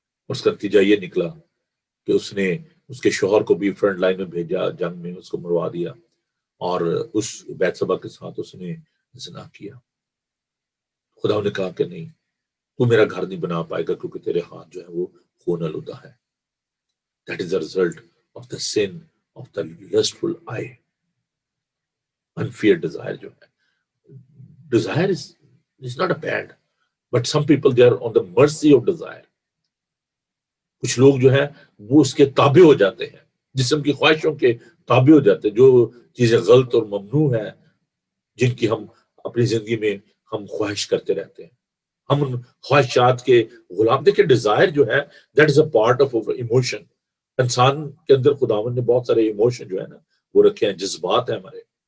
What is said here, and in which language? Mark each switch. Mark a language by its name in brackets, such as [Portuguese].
[Urdu] اس کا نتیجہ یہ نکلا کہ اس نے اس کے شوہر کو بھی فرنٹ لائن میں بھیجا، جنگ میں اس کو مروا دیا، اور اس بیت سبا کے ساتھ اس نے زنا کیا. خدا نے کہا کہ نہیں، تو میرا گھر نہیں بنا پائے گا کیونکہ تیرے ہاتھ جو ہے وہ خون آلودہ ہے. [English] That is the result of the sin of the lustful eye. Unfair desire [Urdu] جو ہے. [English] Desire is not a bad, but some people they are on the mercy of desire. [Urdu] کچھ لوگ جو ہیں وہ اس کے تابع ہو جاتے ہیں، جسم کی خواہشوں کے تابع ہو جاتے ہیں. جو چیزیں غلط اور ممنوع ہیں، جن کی ہم اپنی زندگی میں ہم خواہش کرتے رہتے ہیں، ہم ان خواہشات کے غلام. دیکھیں ڈیزائر جو ہے [English] That is a part of emotion. [Urdu] انسان کے اندر خداوند نے بہت سارے ایموشن جو ہے نا وہ رکھے ہیں، جذبات ہیں ہمارے.